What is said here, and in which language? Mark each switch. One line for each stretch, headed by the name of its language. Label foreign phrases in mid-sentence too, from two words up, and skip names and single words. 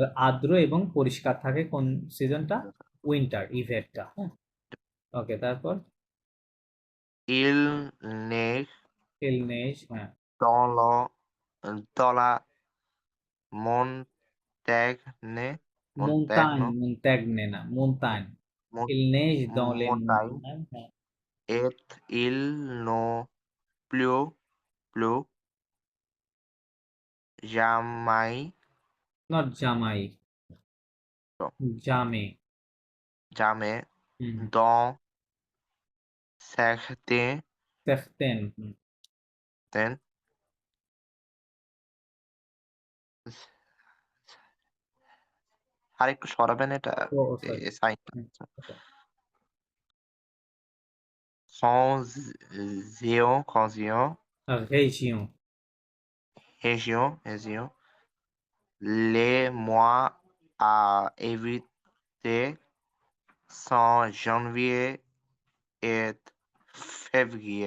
Bangla: আর্দ্র এবং পরিষ্কার থাকে কোন সিজনটা উইন্টার ইভেটটা হ্যাঁ ওকে তারপর
French: il, neige, ইলনেশ হ্যাঁ তল, তলা, মন্ট্যাগনে, Montagne না montagne il neige dans les montagne, montagnes হ্যাঁ et il ne pleut jamais, not জামাই জামে jamais dans certains certaines
Bangla: আর একটু সরাবেন এটা ও সরি সাইনটা
French: région région les mois à éviter sont janvier et février